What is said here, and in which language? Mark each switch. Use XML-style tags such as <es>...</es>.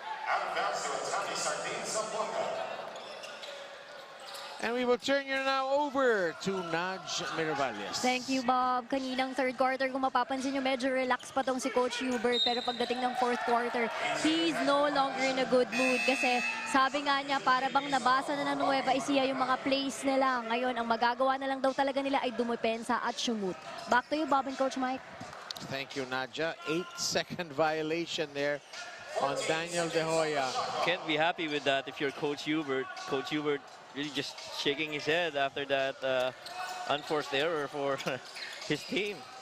<en>Out of bounds to Atami Sardines, Zamboanga. And we will turn you now over to Naj Miravalles. Thank you, Bob.</en> <tl>Kaninang third quarter, kung mapapansin nyo, medyo relax pa tong si Coach Hubert. Pero pagdating ng</tl> <en>fourth quarter, he's no longer in a good mood.</en> <tl>Kasi sabi nga niya, para bang nabasa na ng Nueva Ecija yung mga plays nila. Ngayon, ang magagawa na lang daw talaga nila ay dumepensa at shumut.</tl> <en>Back to you, Bob and Coach Mike. Thank you, Nadja. 8-second violation there on Daniel De Hoya. Can't be happy with that if you're Coach Hubert. Coach Hubert really just shaking his head after that unforced error for his team.</en>